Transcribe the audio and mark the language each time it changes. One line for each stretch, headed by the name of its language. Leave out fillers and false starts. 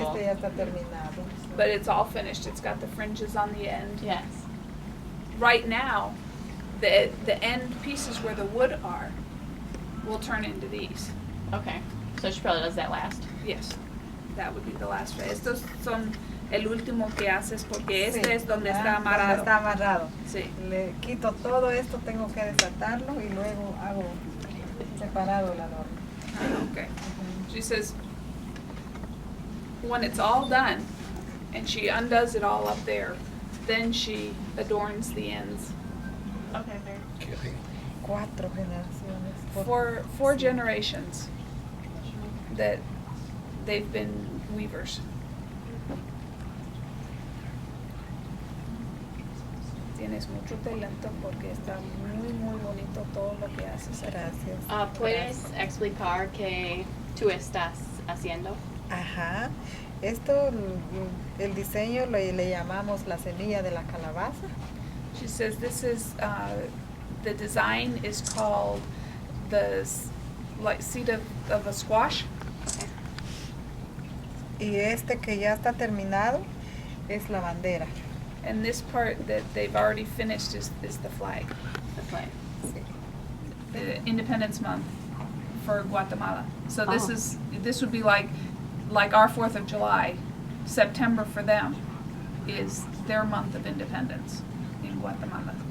Spanish: Este ya está terminado.
English: But it's all finished. It's got the fringes on the end. Yes. Right now, the end pieces where the wood are will turn into these. Okay. So she probably does that last. Yes, that would be the last phase.
Spanish: Estos son el último que haces porque este es donde está amarrado. Está amarrado. Sí. Le quito todo esto, tengo que desatarlo y luego hago separado el adorno.
English: Okay. She says when it's all done and she undoes it all up there, then she adorns the ends. Okay, very.
Spanish: 4 generaciones.
English: Four generations that they've been weavers.
Spanish: Tienes mucho talento porque está muy muy bonito todo lo que haces. Gracias. ¿Puedes explicar qué tú estás haciendo? Ajá. Esto, el diseño le llamamos la semilla de la calabaza.
English: She says this is the design is called the seed of a squash. Okay.
Spanish: Y este que ya está terminado es la bandera.
English: And this part that they've already finished is the flag. The flag. The Independence Month for Guatemala. So Oh. this would be like our 4th of July. September for them is their month of independence in Guatemala.